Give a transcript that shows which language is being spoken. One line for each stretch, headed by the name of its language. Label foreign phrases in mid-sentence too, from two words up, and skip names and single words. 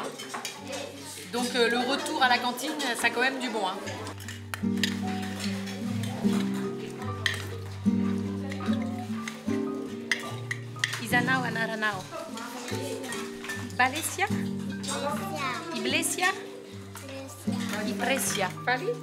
French: Donc le retour à la cantine, ça a quand même du bon.
Malagasy: Isanao anaranao. Balesia? Iglesia? Iglesia. Vale?